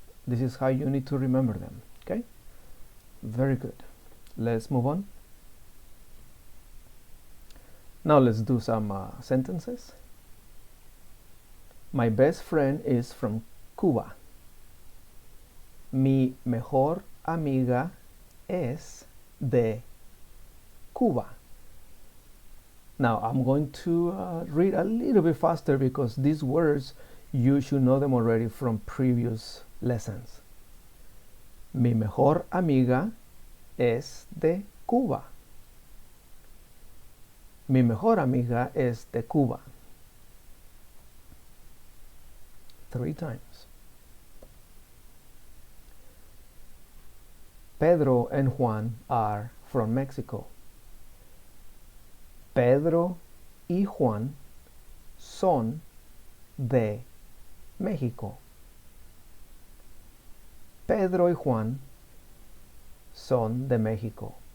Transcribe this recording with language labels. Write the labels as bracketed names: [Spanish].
[English] This is how you need to remember them. Okay? Very good. Let's move on. Now let's do some sentences. My best friend is from Cuba. [Spanish] Mi mejor amiga es de Cuba. [English] Now I'm going to read a little bit faster because these words you should know them already from previous lessons. [Spanish] Mi mejor amiga es de Cuba. Mi mejor amiga es de Cuba. [English] 3 times. Pedro and Juan are from Mexico. [Spanish] Pedro y Juan son de México. Pedro y Juan son de México.